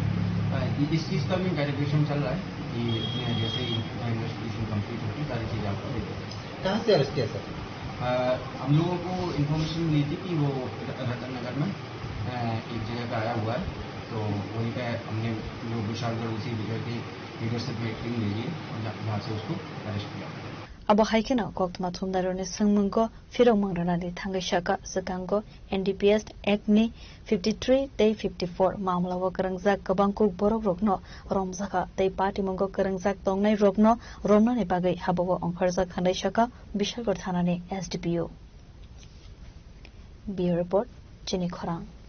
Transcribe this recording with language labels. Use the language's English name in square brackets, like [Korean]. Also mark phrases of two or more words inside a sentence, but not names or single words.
[Hindi] इस चीज़ का भी इंटेरोगेशन चल रहा है कि जैसे ही इन्वेस्टिगेशन कंप्लीट होगी सारी चीज़ें आपको दे देंगे। कहाँ से अरेस्ट किया सर? हम लोगों को इन्फॉर्मेशन मिली थी कि वो रतन नगर में एक जगह पे आया हुआ है, तो वहीं पे हमने लोग विशालगढ़ उसी जगह की लीडरशिप में टीम भेजी और वहाँ से उसको अरेस्ट किया। [Kok Borok] अब हाइकेना कोक्तमा थुमदारोने संगमंगो फिरो मंगरनानि थांगैशाका सकांगो एनडीपीएस एक्ट नि 53 ते 54 मामलाव करंगजाक गोबांखौ बरक रगनो रमजाका ते पार्टी मंगो करंगजाक तंगनाय रगनो रमनानि बागै हाबाव अंखारजाक खान्दैशाका बिशालगढ़ थानानि एसडीपीओ बियो रिपोर्ट चिनि खरां